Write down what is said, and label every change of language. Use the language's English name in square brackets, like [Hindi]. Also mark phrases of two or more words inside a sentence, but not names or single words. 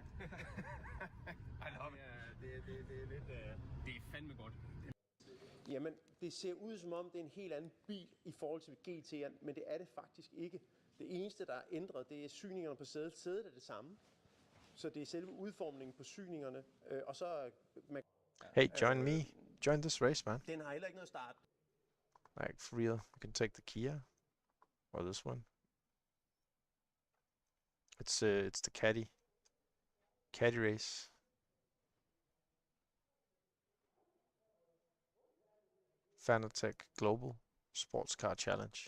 [English] I love it. [Danish] Det er lidt... Det er fandme godt. Jamen, det ser ud som om, det er en helt anden bil i forhold til GT'eren, men det er det faktisk ikke. Det eneste, der er ændret, det er syningerne på sædet. Sædet er det samme. Så det er selve udformningen på syningerne. Og så... [English] Hey, join me. Join this race, man. [Danish] Den har heller ikke noget start. [English] Like, for real. You can take the Kia. Or this one. It's the Caddy race. Fanatec Global Sports Car Challenge.